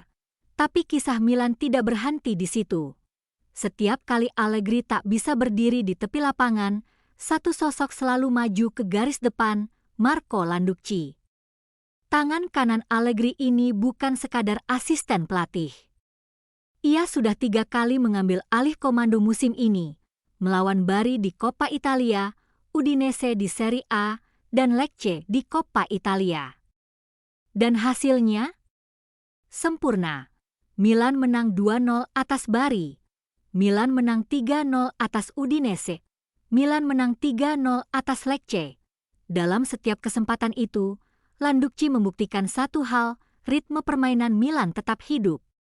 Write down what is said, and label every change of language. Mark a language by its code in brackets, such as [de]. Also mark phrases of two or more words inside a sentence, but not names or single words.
[id] Tapi kisah Milan tidak berhenti di situ. Setiap kali Allegri tak bisa berdiri di tepi lapangan, satu sosok selalu maju ke garis depan, Marco Landucci. Tangan kanan Allegri ini bukan sekadar asisten pelatih. Ia sudah 3 kali mengambil alih komando musim ini, melawan Bari di Coppa Italia, Udinese di Serie A, dan Lecce di Coppa Italia. Dan hasilnya? Sempurna. Milan menang 2-0 atas Bari. Milan menang 3-0 atas Udinese. Milan menang 3-0 atas Lecce. Dalam setiap kesempatan itu, Landucci membuktikan satu hal, ritme permainan Milan tetap hidup.